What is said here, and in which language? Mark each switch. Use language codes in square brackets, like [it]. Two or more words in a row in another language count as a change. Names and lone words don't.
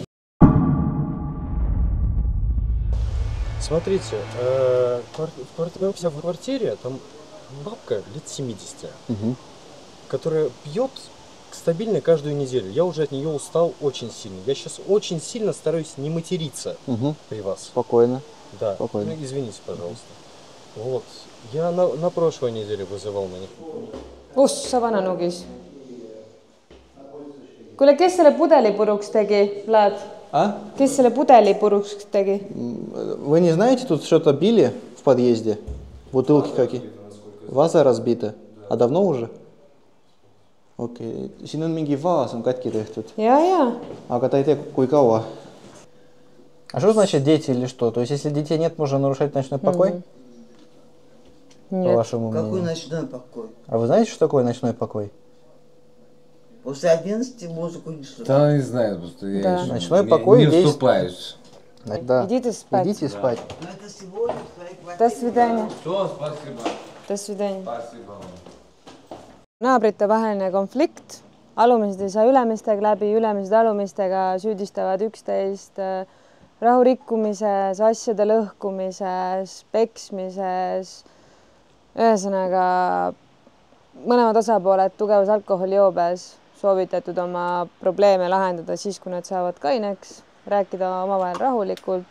[ru] Смотрите, в квартире там бабка лет 70, которая пьет стабильно каждую неделю. Я уже от нее устал очень сильно. Я сейчас очень сильно стараюсь не материться при вас. Спокойно. Да. Спокойно. Ну, извините, пожалуйста. Вот. Я на прошлой неделе вызывал на них. [et] Sa vananugis. Kuule, kes selle pudeli puruks tegi, Vlad? Kes selle pudeli puruks tegi? [ru] Вы не знаете, тут что-то били в подъезде? Бутылки какие? Ваза разбита. А давно уже? [et] Okei. Siin on mingi vaas on katki tehtud. Ja. Aga ta ei tea, kui kaua. [ru] А что значит дети или что? То есть, если детей нет, можно нарушать ночной покой? Нет. По вашему мнению. Какой ночной покой? А вы знаете, что такое ночной покой? После 11 музыку не слушаю. Да, не знаю, просто я ночной покой не вступаюсь. Да. Идите спать. Идите спать. Но это сегодня в твоей квартире. До свидания. Все, спасибо. До свидания. Спасибо. [et] Naabrite vaheline konflikt. Alumised ei saa ülemistega läbi, ülemised alumistega süüdistavad üksteist rahu rikkumises, asjade lõhkumises, peksmises. Ühesõnaga, mõlemad osapooled tugevas alkoholijoobes soovitatud oma probleeme lahendada siis, kui nad saavad kaineks, rääkida omavahel rahulikult.